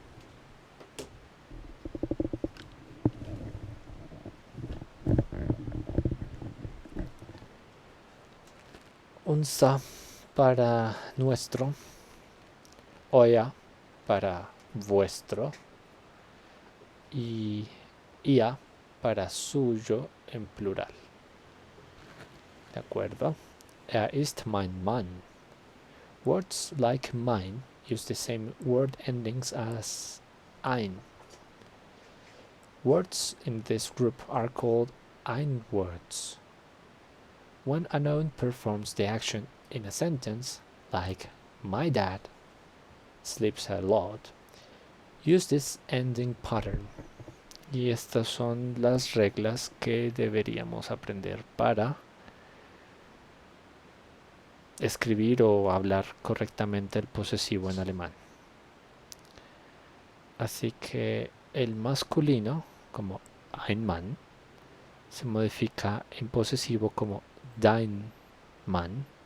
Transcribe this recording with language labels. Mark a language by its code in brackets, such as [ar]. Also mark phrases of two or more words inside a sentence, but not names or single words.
[es] Unser para nuestro, euer para vuestro y ia para suyo en plural. ¿De acuerdo? [de] Ist mein Mann. [en] Words like mine use the same word endings as ein. Words in this group are called ein words. When a noun performs the action in a sentence, like my dad sleeps a lot, use this ending pattern. [es] Y estas son las reglas que deberíamos aprender para escribir o hablar correctamente el posesivo en alemán. Así que el masculino, como [de] ein Mann, [es] se modifica en posesivo como [de] dein Mann.